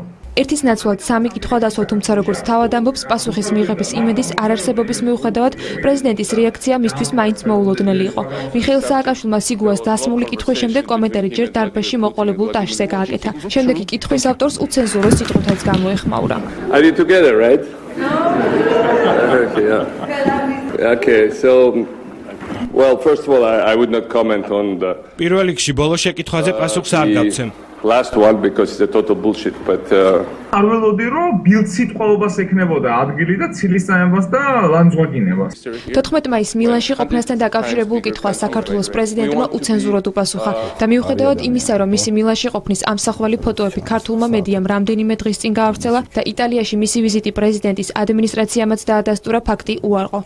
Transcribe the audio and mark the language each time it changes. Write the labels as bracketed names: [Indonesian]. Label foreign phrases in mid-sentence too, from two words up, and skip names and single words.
[Georgian] ერთის ნაცვლად სამი კითხვა დასვა, თუმცა როგორც თავად ამბობს, პასუხის მიღების იმედის არარსებობის მიუხედავად პრეზიდენტის რეაქცია მისთვის მაინც მოულოდნელი იყო. მიხეილ სააკაშვილმა სიგუას დასმული კითხვის შემდეგ კომენტარი ჯერ დარბაზში მოყოლებულ ტაშზე გააკეთა. შემდეგი კითხვის ავტორს უცენზურო სიტყვითაც გამოეხმაურა. [English] Are you together, right? Okay, so well, first of all, I would not comment on the [Georgian] პირველ რიგში ბოლო შეკითხვაზე პასუხს არ გავცემ. [English] Last one because it's a total bullshit, but [Georgian] არ ველოდი რომ ბილდ სიტყვაობას ექნებოდა ადგილი და ცილისწამებას და ლანძღვაგინებას. 14 მაისს მილანში ყოფნასთან დაკავშირებულ კითხვას საქართველოს პრეზიდენტმა უცენზურად უპასუხა და მიუხედავად იმისა, რომ მისი მილანში ყოფნის ამსახველი ფოტოები ქართულმა მედიამ რამდენიმე დღის წინ გაავრცელა და იტალიაში მისი ვიზიტი პრეზიდენტის ადმინისტრაციამაც დაადასტურა, ფაქტი უარყო.